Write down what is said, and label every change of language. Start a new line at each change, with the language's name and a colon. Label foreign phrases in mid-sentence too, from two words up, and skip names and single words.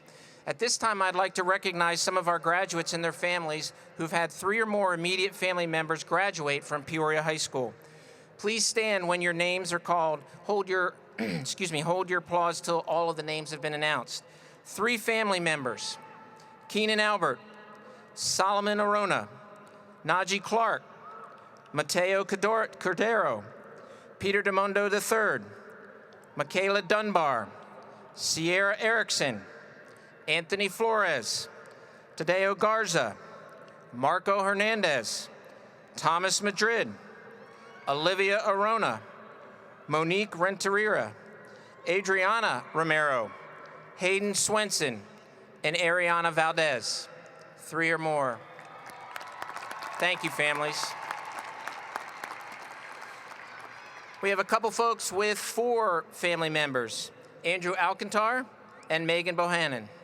English: At this time, I'd like to recognize some of our graduates and their families who've had 3 or more immediate family members graduate from Peoria High School. Please stand when your names are called. Hold your, hold your applause till all of the names have been announced. 3 family members: Keenan Albert, Solomon Arona, Najee Clark, Mateo Cordero, Peter DeMondo III, Michaela Dunbar, Sierra Erickson, Anthony Flores, Tadeo Garza, Marco Hernandez, Thomas Madrid, Olivia Arona, Monique Renteria, Adriana Romero, Hayden Swenson, and Ariana Valdez. 3 or more. Thank you, families. We have a couple folks with 4 family members: Andrew Alcantar and Megan Bohannon.